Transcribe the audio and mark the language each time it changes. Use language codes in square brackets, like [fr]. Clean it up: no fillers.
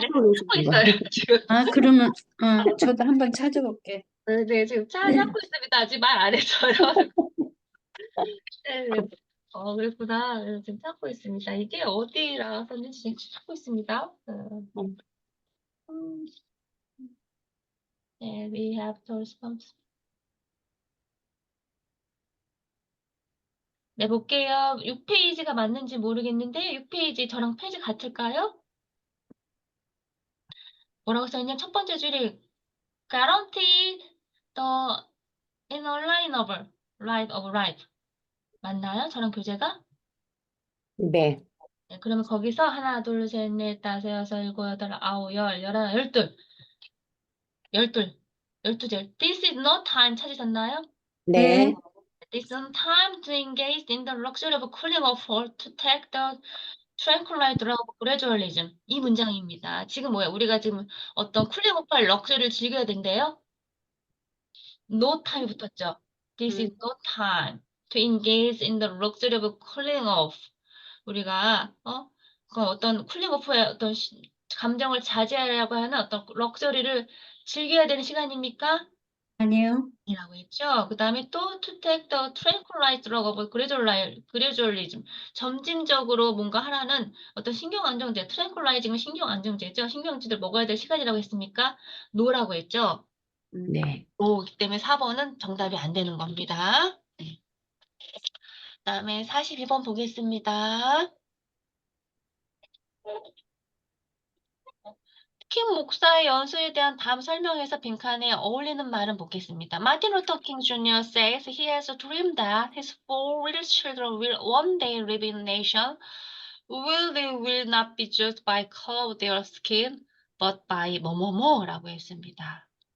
[ko] 찾고 하고 계시는 있어요, 거예요. 지금. 그러면 저도 한번 찾아볼게. 네, 지금 찾고 있습니다. 아직 말 안 했어요. 네, 네. 그랬구나. 네, 지금 찾고 있습니다. 이게 어디라 썼는지 지금 찾고 있습니다. [en] 음, 네, we have to respond. [ko] 네, 볼게요. 6페이지가 맞는지 모르겠는데 6페이지 저랑 페이지 같을까요? 뭐라고 써있냐면 첫 번째 줄이 [en] guaranteed the inalienable right of right. [ko] 맞나요? 저랑 교재가? 네. 네, 그러면 거기서 하나, 둘, 셋, 넷, 다섯, 여섯, 일곱, 여덟, 아홉, 열, 열하나, 열둘, 열둘, 열두절. [en] This is no time [ko] 찾으셨나요? 네. [en] This is no time to engage in the luxury of cooling off or to take the tranquilizer of gradualism. [ko] 이 문장입니다. 지금 뭐야? 우리가 지금 어떤 쿨링 오프할 럭셔리를 즐겨야 된대요? [en] No time [ko] 붙었죠. [en] This is no time to engage in the luxury of cooling off. [ko] 우리가 그 어떤 쿨링 오프의 어떤 감정을 자제하려고 하는 어떤 럭셔리를 즐겨야 되는 시간입니까? 아니요. 이라고 했죠. 그 다음에 또 [en] to take the tranquilizer [ko] 라고 하고 gradualism 점진적으로 뭔가 하라는 어떤 신경 안정제 tranquilizing은 신경 안정제죠. 신경제들 먹어야 될 시간이라고 했습니까? 노라고 했죠. 네. 노이기 때문에 4번은 정답이 안 되는 겁니다. 네. 그다음에 42번 보겠습니다. 킹 목사의 연수에 대한 다음 설명에서 빈칸에 어울리는 말은 보겠습니다. [en] Martin Luther King Jr. says he has a dream that his four little children will one day live in a nation where they will not be judged by color of their skin, but by [ko] 뭐뭐뭐라고 했습니다.